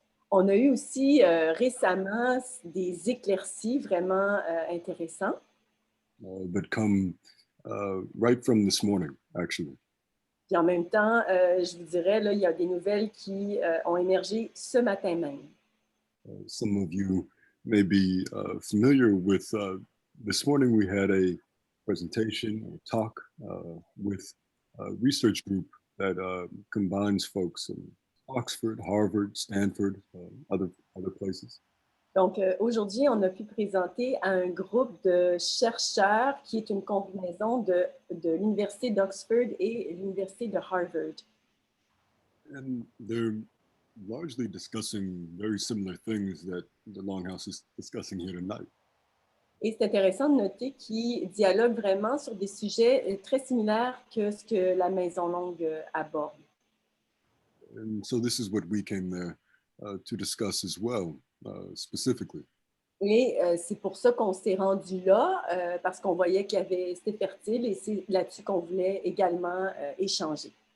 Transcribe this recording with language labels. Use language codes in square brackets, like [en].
[fr] On a eu aussi récemment des éclaircies vraiment intéressants. [en] That come right from this morning, actually. [fr] Puis en même temps, je vous dirais, là, il y a des nouvelles qui ont émergé ce matin même. [en] Some of you may be familiar with, this morning we had a presentation or talk with a research group that combines folks in Oxford, Harvard, Stanford, other places. [fr] Donc, aujourd'hui, on a pu présenter à un groupe de chercheurs qui est une combinaison de l'Université d'Oxford et l'Université de Harvard. [en] And they're largely discussing very similar things that the Longhouse is discussing here tonight. [fr] Et c'est intéressant de noter qu'ils dialoguent vraiment sur des sujets très similaires que ce que la Maison Longue aborde. [en] And so this is what we came there to discuss as well, specifically. [fr] Et c'est pour ça qu'on s'est rendu là, parce qu'on voyait qu'il y avait, c'était fertile et c'est là-dessus qu'on voulait également échanger.